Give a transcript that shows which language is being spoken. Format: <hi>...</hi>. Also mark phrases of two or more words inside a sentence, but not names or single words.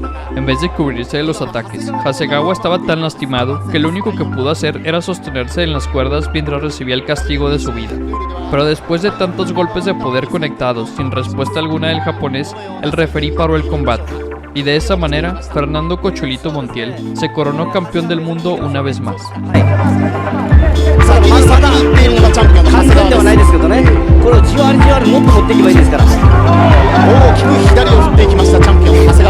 <es>En vez de cubrirse de los ataques, Hasegawa estaba tan lastimado que lo único que pudo hacer era sostenerse en las cuerdas mientras recibía el castigo de su vida. Pero después de tantos golpes de poder conectados sin respuesta alguna del japonés, el referí paró el combate. Y de esa manera, Fernando Cocholito Montiel se coronó campeón del mundo una vez más.</es> <ja>さあ右先に行っているのがチャンピオンの長谷川ではないですけどね、これをじわりじわりもっと持っていけばいいですから。大きく左を振っていきましたチャンピオン長谷川。</ja>